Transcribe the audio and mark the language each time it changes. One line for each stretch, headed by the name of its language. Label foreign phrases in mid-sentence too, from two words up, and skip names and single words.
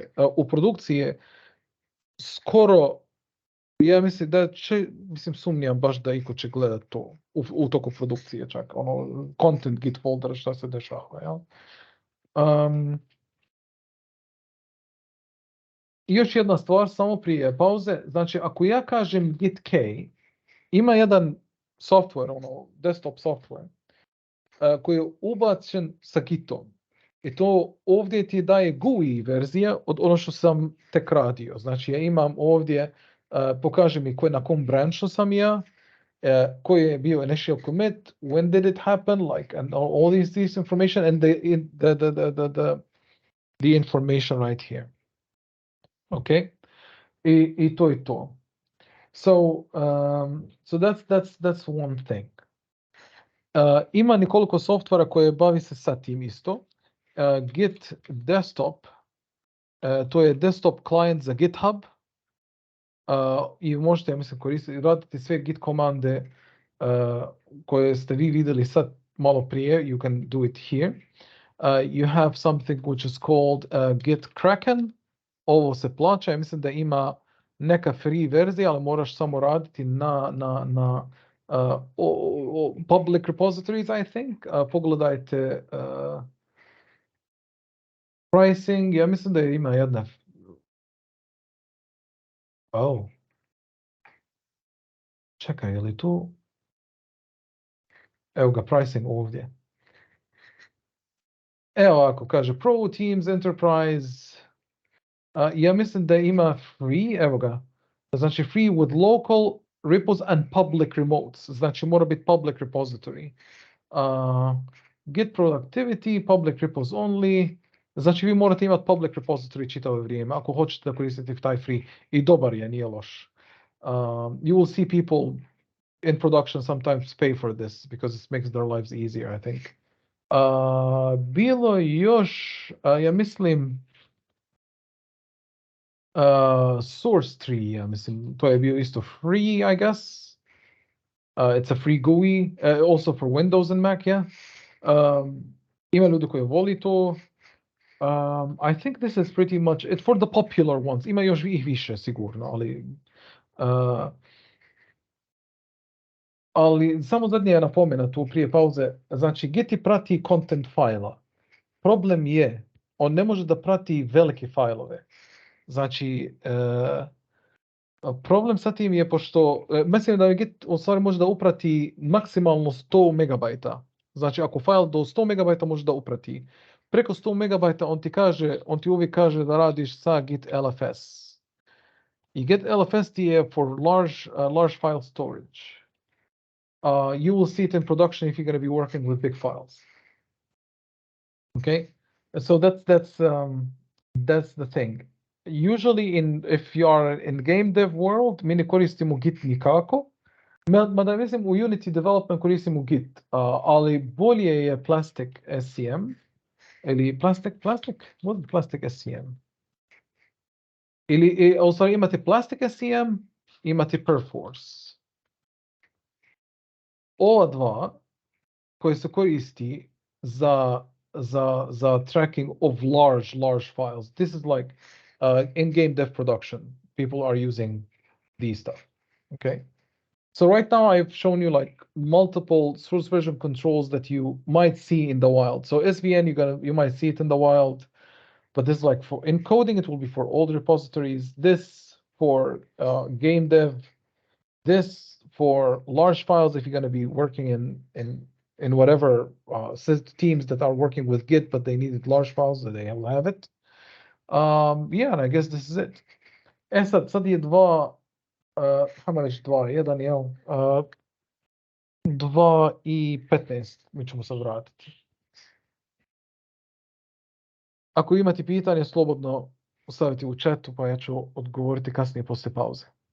Bosnian: U produkciji je skoro, ja mislim da sumnjam baš da iko će gledat to u toku produkcije čak,
English: content Git folder,
Bosnian: šta se dešava, jel? I još jedna stvar, samo prije pauze, znači ako ja kažem git k, ima jedan software,
English: desktop software,
Bosnian: koji je ubačen sa Gitom. I to ovdje ti daje GUI verzija od ono što sam tek radio. Znači ja imam ovdje, pokaže mi na kom branchu sam ja, koji je bio
English: initial commit, when did it happen, like, and all this information, and the information right here.
Bosnian: Okay? I to je to.
English: So that's one thing.
Bosnian: Ima nekoliko softvera koje bavi se sa tim isto. Git desktop, to je
English: desktop client
Bosnian: za GitHub. I možete, ja mislim, koristiti, raditi sve Git komande koje ste vi vidjeli sad malo prije.
English: You can do it here. You have something which is called Git Kraken.
Bosnian: Ovo se plaća, ja mislim da ima neka free verzija, ali moraš samo raditi na
English: public repositories, I think.
Bosnian: Pogledajte pricing, ja mislim da ima jedna. Oh. Čekaj, je li tu? Evo ga, pricing ovdje. Evo ako kaže Pro Teams Enterprise, ja mislim da ima free, evo ga.
English: Znači free with local repos and public remotes.
Bosnian: Znači mora biti
English: public repository. Git productivity, public repos only.
Bosnian: Znači vi morate imati
English: public repository
Bosnian: čitavo vrijeme ako hoćete da koristite taj free. I dobar je, nije loš.
English: You will see people in production sometimes pay for this because it makes their lives easier, I think.
Bosnian: Bilo još, ja mislim, source tree, ja mislim, to je bio isto free,
English: I guess. It's a free GUI, also for Windows and Mac, yeah.
Bosnian: Ima ljudi koji voli to.
English: I think this is pretty much it for the popular ones.
Bosnian: Ima još ih više, sigurno, ali samo zadnje napomena tu prije pauze. Znači, Git prati content fajla. Problem je, on ne može da prati velike fajlove. Znači, problem sa tim je pošto, mislim da Git u stvari može da uprati maksimalno 100 megabajta. Znači, ako fajl do 100 megabajta može da uprati. Preko 100 megabajta on ti uvijek kaže da radiš sa Git LFS. I Git LFS ti je
English: for large file storage. You will see it in production if you're going to be working with big files. Okay, so that's the thing. Usually if you are in game dev world,
Bosnian: mi ne koristimo Git nikako. Mada mislim u Unity development koristimo Git, ali bolje je Plastic SCM ili Plastic?
English: What is Plastic SCM?
Bosnian: Ili, u stvari imate Plastic SCM, imate Perforce. Ova dva koje se koristi za
English: tracking of large files. This is like in-game dev production. People are using these stuff. Okay. So right now I've shown you like multiple source version controls that you might see in the wild. So SVN, you might see it in the wild, but this is like for encoding, it will be for old repositories. This for game dev. This for large files if you're going to be working in whatever teams that are working with Git, but they needed large files, so they will have it. Yeah, and I guess this is it.
Bosnian: Sad je dva, hajmo reći dva, jedan je 2:15, mi ćemo se vratiti. Ako imate pitanje, slobodno stavite u chatu, pa ja ću odgovoriti kasnije poslije pauze.